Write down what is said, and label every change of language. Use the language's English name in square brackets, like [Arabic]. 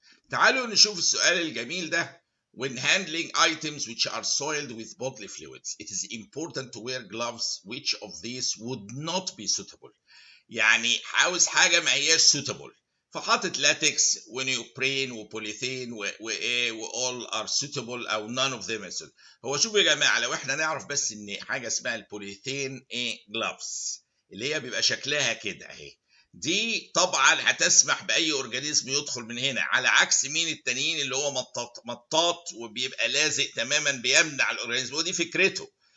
[Arabic] تعالوا نشوف السؤال الجميل ده. [English] When handling items which are soiled with bodily fluids, it is important to wear gloves. Which of these would not be suitable؟ [Arabic] يعني عاوز حاجة ما هياش suitable، فحاطط لاتكس ونيوبرين وبوليثين وايه [English] all are suitable [Arabic] او [English] none of them is suitable. [Arabic] هو شوفوا يا جماعة، لو احنا نعرف بس ان حاجة اسمها البوليثين ايه gloves اللي هي بيبقى شكلها كده اهي، دي طبعا هتسمح باي اورجانيزم يدخل من هنا، على عكس مين التانيين اللي هو مطاط وبيبقى لازق تماما بيمنع الاورجانيزم، ودي فكرته.